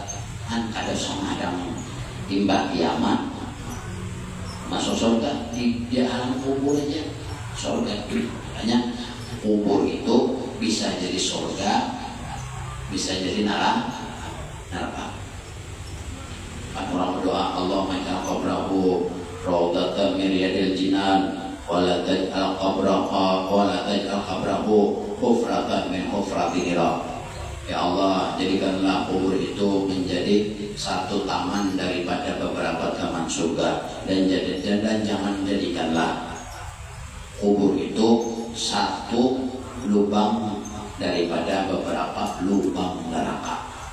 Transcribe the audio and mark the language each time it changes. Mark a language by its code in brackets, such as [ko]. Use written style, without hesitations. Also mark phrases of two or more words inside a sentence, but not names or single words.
[bjn] Kan kada sama ada timbang kiamat masuk surga di alam kubur aja surga. [id] Makanya kubur itu bisa jadi surga, bisa jadi neraka. Kan orang berdoa, [ar] اللهم إنا قبره روضة من رياض الجنان ولا تجعل قبره حفرة من حفرة النار. [id] Ya Allah, jadikanlah kubur itu menjadi satu taman daripada beberapa taman surga, dan jangan jadikanlah kubur itu satu lubang daripada beberapa lubang neraka.